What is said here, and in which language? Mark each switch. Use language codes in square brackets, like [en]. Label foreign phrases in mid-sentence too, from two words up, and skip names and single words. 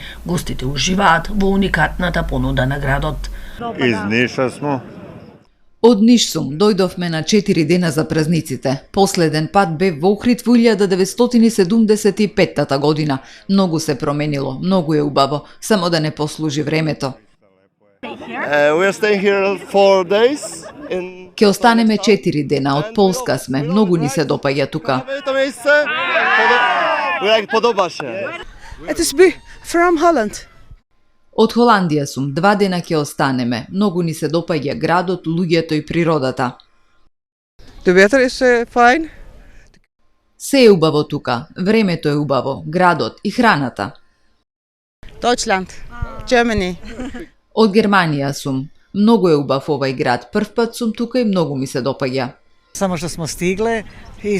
[mk] Гостите уживаат во уникатната понуда на градот. [sr] Из Ниша смо. [mk] Од Ниш сум, дојдовме на 4 дена за празниците. Последен пат бев во Охрид во 1975 година. Многу се променило, многу е убаво, само да не послужи времето. [en] We are staying here 4 days. [mk] Ке останеме 4 дена, од Полска сме, многу ни се допаѓа тука. [nl] Het is [en] bu from Holland. [mk] Од Холандија сум, 2 дена ке останеме, многу ни се допаѓа градот, луѓето и природата. [en] De weather is fine. [mk] Се е убаво тука, времето е убаво, градот и храната. Deutschland. Germany. Од Германија сум. Многу е убав овај град. Прв пат сум тука и многу ми се допаѓа. [sr] Само што смо стигле и